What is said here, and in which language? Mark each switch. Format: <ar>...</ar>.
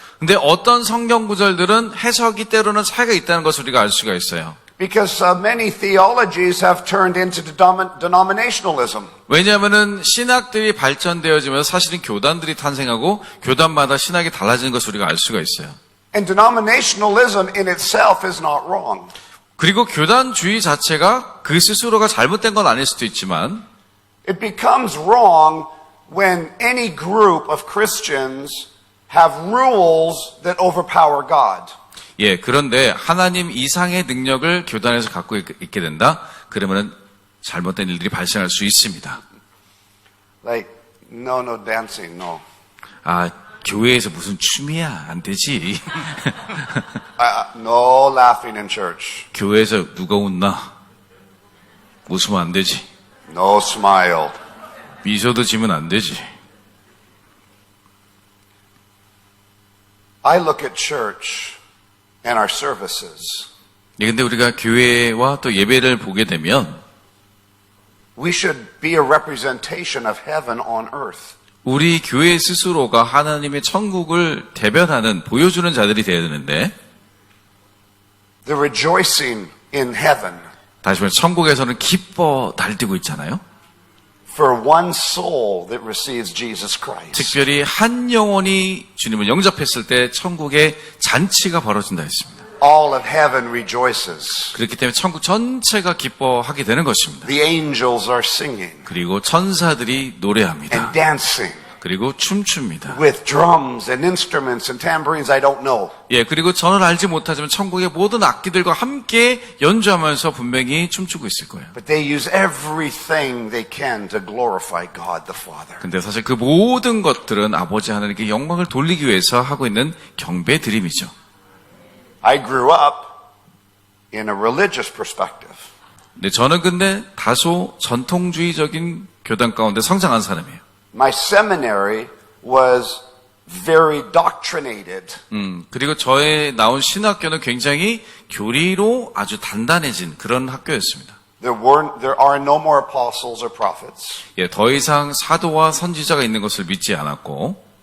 <ko>근데 어떤 성경 구절들은 해석이 때로는 차이가 있다는 것을 우리가 알 수가 있어요.</ko> <en>Because many theologies have turned into denominationalism.</en> <ko>왜냐하면은 신학들이 발전되어지면서 사실은 교단들이 탄생하고 교단마다 신학이 달라지는 것을 우리가 알 수가 있어요.</ko> <en>And denominationalism in itself is not wrong.</en> <ko>그리고 교단주의 자체가 그 스스로가 잘못된 건 아닐 수도 있지만</ko> <en>It becomes wrong when any group of Christians have rules that overpower God.</en> <ko>예, 그런데 하나님 이상의 능력을 교단에서 갖고 있게 된다? 그러면은 잘못된 일들이 발생할 수 있습니다.</ko> <en>Like, no dancing, no.</en> <ko>아, 교회에서 무슨 춤이야? 안 되지.</ko> <en>No laughing in church.</en> <ko>교회에서 누가 웃나? 웃으면 안 되지.</ko> <en>No smile.</en> <ko>미소도 지면 안 되지.</ko> <en>I look at church and our services.</en> <ko>예, 근데 우리가 교회와 또 예배를 보게 되면</ko> <en>We should be a representation of heaven on earth.</en> <ko>우리 교회 스스로가 하나님의 천국을 대변하는, 보여주는 자들이 되어야 되는데</ko> <en>The rejoicing in heaven</en> <ko>다시 말해 천국에서는 기뻐 날뛰고 있잖아요.</ko> <en>for one soul that receives Jesus Christ.</en> <ko>특별히 한 영혼이 주님을 영접했을 때 천국의 잔치가 벌어진다 했습니다.</ko> <en>All of heaven rejoices.</en> <ko>그렇기 때문에 천국 전체가 기뻐하게 되는 것입니다.</ko> <en>The angels are singing</en> <ko>그리고 천사들이 노래합니다.</ko> <en>and dancing</en> <ko>그리고 춤춥니다.</ko> <en>with drums and instruments and tambourines I don't know.</en> <ko>예, 그리고 저는 알지 못하지만 천국의 모든 악기들과 함께 연주하면서 분명히 춤추고 있을 거예요.</ko> <en>But they use everything they can to glorify God the Father.</en> <ko>근데 사실 그 모든 것들은 아버지 하나님께 영광을 돌리기 위해서 하고 있는 경배 드림이죠.</ko> <en>I grew up in a religious perspective.</en> <ko>네, 저는 근데 다소 전통주의적인 교단 가운데 성장한 사람이에요.</ko> <en>My seminary was very doctrinated.</en> <ko>그리고 저의 나온 신학교는 굉장히 교리로 아주 단단해진 그런 학교였습니다.</ko> <en>There are no more apostles or prophets.</en> <ko>예, 더 이상 사도와 선지자가 있는 것을 믿지 않았고,</ko>